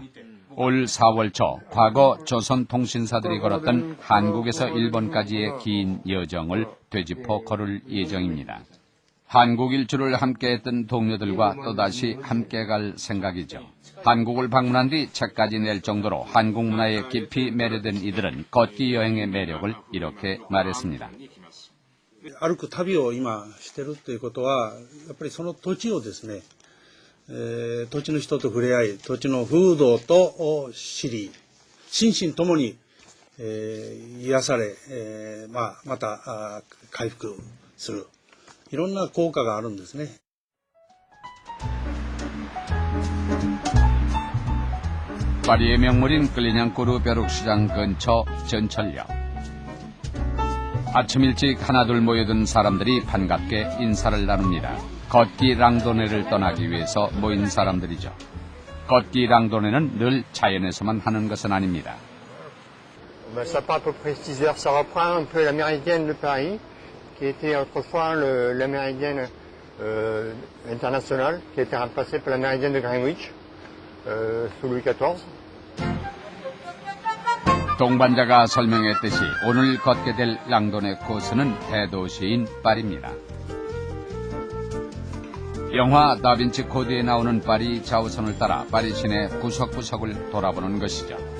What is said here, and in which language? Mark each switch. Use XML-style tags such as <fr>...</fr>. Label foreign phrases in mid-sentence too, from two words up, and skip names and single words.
<ko>올 4월 초 과거 조선통신사들이 걸었던 한국에서 일본까지의 긴 여정을 되짚어 걸을 예정입니다. 한국 일주를 함께했던 동료들과 또다시 함께 갈 생각이죠. 한국을 방문한 뒤 책까지 낼 정도로 한국 문화에 깊이 매료된 이들은 걷기 여행의 매력을 이렇게 말했습니다.</ko> <ja>歩く旅を今してるということは、やっぱりその土地をですね、土地の人と触れ合い、土地の風土と知り、心身ともに、癒され、また回復する。いろんな効果があるんですね。</ja> <ko>파리의 명물인 클리냥꾸르 벼룩시장 근처 전철역. 아침 일찍 하나둘 모여든 사람들이 반갑게 인사를 나눕니다. 걷기 랑도네를 떠나기 위해서 모인 사람들이죠. 걷기 랑도네는 늘 자연에서만 하는 것은 아닙니다.</ko> <fr>Ça part à peu près 6 heures, ça reprend un peu la méridienne de Paris. qui était autrefois la méridienne internationale, qui a été remplacée par la méridienne de Greenwich sous Louis XIV.</fr> <ko>동반자가 설명했듯이 오늘 걷게 될 랑도네 코스는 대도시인 파리입니다. 영화 다빈치 코드에 나오는 파리 좌우선을 따라 파리 시내 구석구석을 돌아보는 것이죠.</ko>